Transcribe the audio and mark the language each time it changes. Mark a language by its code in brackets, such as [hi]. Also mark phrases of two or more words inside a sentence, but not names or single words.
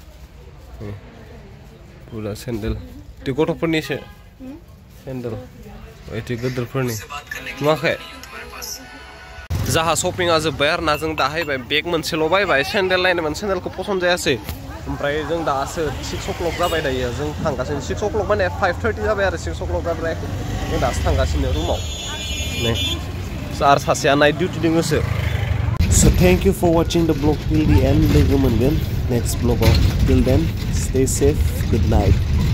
[brx] पुरा सेन्देल ते गथ'फोरनिसो सेन्देल एति गोदोरफोरनि नुवाखै जाहा शपिंआ जोब्बाय आरो ना जों दाहायबाय बेग मोनसेल' बायबाय सेन्देल नायनोमोन सेन्देलखौ पसन्द जायासै ओमफ्राय जों दासो 6 o'clock जाबाय दायो जों थांगासिनो 6 o'clock माने 5:30 जाबाय आरो 6 o'clock जाबाय जों दासो थांगासिनो रुमाव नै आरो सासेया नाइट डिउटि दङसो [en] So thank you for watching the vlog till the end. [brx] लोगो मोनगोन [en] next vlog. Till then, stay safe. Good night.